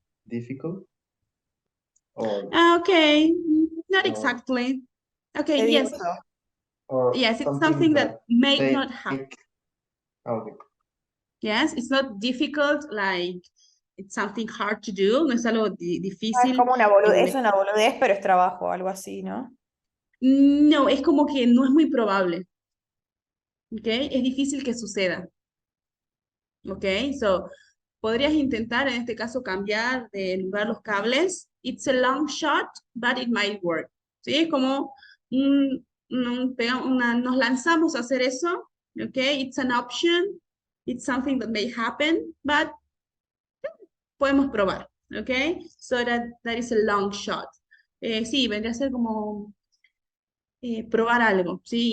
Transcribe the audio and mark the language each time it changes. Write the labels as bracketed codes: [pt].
[en] Difficult? Or, Okay, not exactly. Okay, yes. or Yes, it's something that may not happen. Okay. Yes, it's not difficult, like it's something hard to do, [es] no es algo Es difícil. como una boludez, es una boludez, pero es trabajo, algo así, ¿no? No, es como que no es muy probable. ¿Ok? Es difícil que suceda. ¿Ok? So, podrías intentar en este caso cambiar de lugar los cables. [en] It's a long shot, but it might work. [es] ¿Sí? Es como nos lanzamos a hacer eso. [en] ¿Ok? It's an option. It's something that may happen, but [es] podemos probar. [en] ¿Ok? So that is a long shot. [es] Sí, vendría a ser como probar algo, ¿sí?